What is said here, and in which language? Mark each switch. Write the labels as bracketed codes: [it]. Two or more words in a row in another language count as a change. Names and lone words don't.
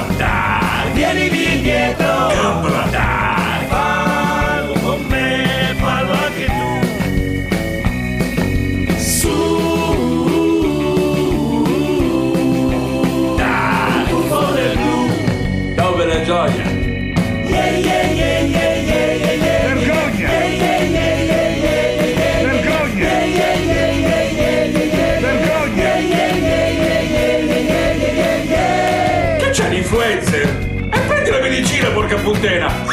[it] Dai! Vienimi dietro! Capra! Dai! Fallo con me, fallo anche tu! Su! Dai! Tuffo del blu! Dove la gioia? [en] Yeah, yeah, yeah, yeah, yeah, yeah, yeah! [it] Vergogna! [en] Yeah, yeah, yeah, yeah, yeah, yeah, yeah! [it] Vergogna! [en] Yeah, yeah, yeah, yeah, yeah, yeah, yeah! [it] Vergogna! [en] Yeah, yeah, yeah, yeah, yeah, yeah, yeah, yeah! [it] Che c'è l'influencer? E prendi la medicina, porca puttana!